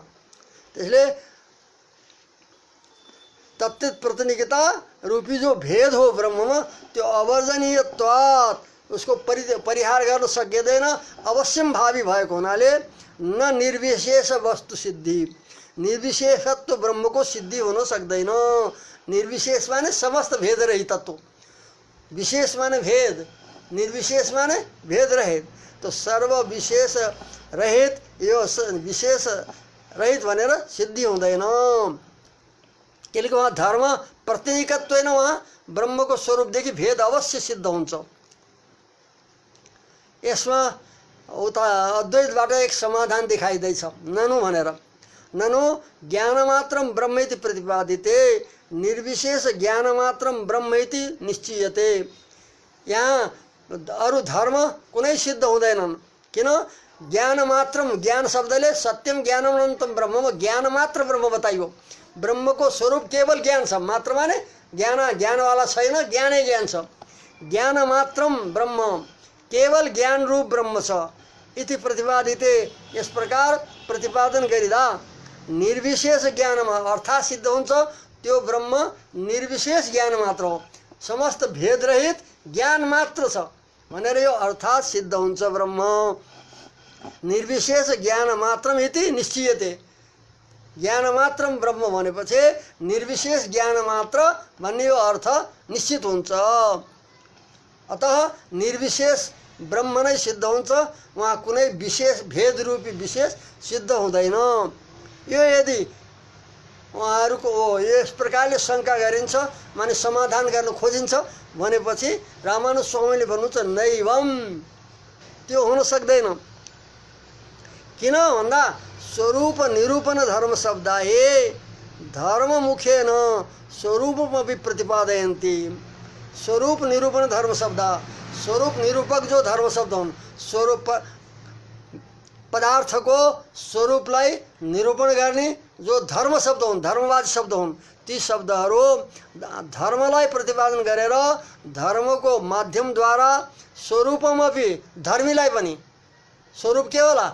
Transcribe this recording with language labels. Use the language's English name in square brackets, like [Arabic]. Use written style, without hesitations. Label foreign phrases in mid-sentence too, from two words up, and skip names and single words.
[Nepali] त्यसले [Sanskrit] तत्त प्रतिनिकता [Nepali] रूपी जो भेद हो ब्रह्ममा त्यो अवर्जनीयत्वात्, उसको परिहार गर्न सकिँदैन, अवश्यम भावी भएको हुनाले [Sanskrit] न निर्विशेष वस्तु सिद्धि, [Nepali] निर्विशेषत्व ब्रह्मको सिद्धि हुन सक्दैन। निर्विशेष माने समस्त भेद रहित तत्व, विशेष माने भेद, निर्विशेष माने भेद रहित। तो सर्व विशेष रहित यो विशेष रहित भनेर सिद्धि हुँदैन, किनकि वहाँ धर्म प्रत्येकत्व होइन, वहाँ ब्रह्मको स्वरूपदेखि भेद अवश्य सिद्ध हुन्छ। यसमा उता अद्वैतबाट एक समाधान देखाइँदैछ, ननु भनेर। [Sanskrit] ननु ज्ञानमात्रं ब्रह्मेति प्रतिपादिते निर्विशेष ज्ञानमात्रं ब्रह्मेति निश्चयते। [Nepali] यहाँ अरू धर्म कुनै सिद्ध हुँदैनन्, किन? ज्ञानमात्रम, ज्ञान शब्दले [Sanskrit] सत्यम ज्ञानम अनन्तम ब्रह्म, [Nepali] ज्ञान मात्र ब्रह्म बताइयो। ब्रह्मको स्वरूप केवल ज्ञान छ, मात्र माने ज्ञानवाला छैन, ज्ञानै ज्ञान छ। [Sanskrit] ज्ञान मात्रम ब्रह्म, [Nepali] केवल ज्ञान रूप ब्रह्म छ [Sanskrit] इति प्रतिपादिते। [Nepali] यस प्रकार प्रतिपादन गरिदा निर्विशेष ज्ञानमा अर्थात् सिद्ध हुन्छ त्यो ब्रह्म निर्विशेष ज्ञान मात्र हो, समस्त भेद रहित ज्ञान मात्र छ भनेर यो अर्थात् सिद्ध हुन्छ। [Sanskrit] ब्रह्म निर्विशेष ज्ञान मात्रम इति निश्चयते। [Nepali] ज्ञान मात्रम ब्रह्म भनेपछि निर्विशेष ज्ञान मात्र भन्ने यो अर्थ निश्चित हुन्छ। अतः निर्विशेष ब्रह्म नै सिद्ध हुन्छ, वहाँ कुनै विशेष भेद रूपी विशेष सिद्ध हुँदैन। यो यदि उहाँहरूको यस प्रकारले शङ्का गरिन्छ माने समाधान गर्न खोजिन्छ भनेपछि रामानुज स्वामीले भन्नुहुन्छ नैवम, त्यो हुन सक्दैन। किन भन्दा [Sanskrit] स्वरूप निरूपण धर्म शब्दाए धर्म मुखेन स्वरूपमपि प्रतिपादयन्ति। [Nepali] स्वरूप निरूपण धर्म शब्द, स्वरूप निरूपक जो धर्म शब्द हुन्, स्वरूप पदार्थको स्वरूपलाई निरूपण गर्ने जो धर्म शब्द हुन्, धर्मवादी शब्द हुन्, ती शब्दहरू धर्मलाई प्रतिपादन गरेर धर्मको माध्यमद्वारा स्वरूपमपि धर्मीलाई पनि, स्वरूप के होला?